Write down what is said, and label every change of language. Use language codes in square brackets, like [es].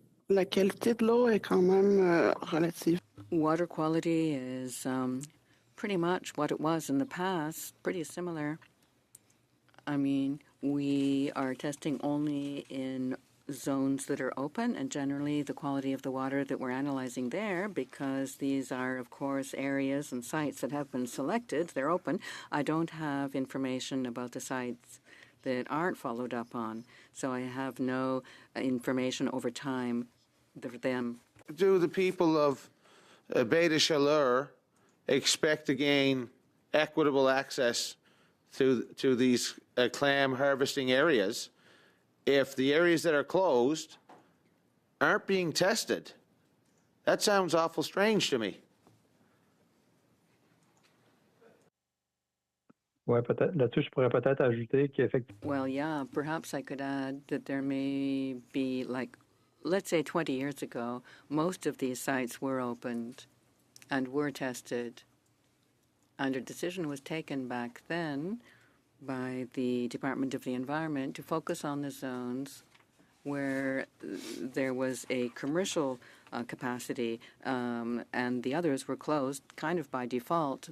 [fr] La qualité de l'eau est quand même relative. [en] Water quality is pretty much what it was in the past, pretty similar. I mean, we are testing only in zones that are open, and generally the quality of the water that we're analyzing there, because these are, of course, areas and sites that have been selected, they're open. I don't have information about the sites that aren't followed up on, so I have no information over time for them. Do the people of Baie de Chaleur expect to gain equitable access to these clam harvesting areas if the areas that are closed aren't being tested? That sounds awful strange to me. [fr] Ouais, peut-être, là-dessus, je pourrais peut-être ajouter qu'effectivement. [en] Well, yeah, perhaps I could add that there may be, like, let's say 20 years ago, most of these sites were opened and were tested. And a decision was taken back then by the Department of the Environment to focus on the zones where there was a commercial capacity, and the others were closed kind of by default.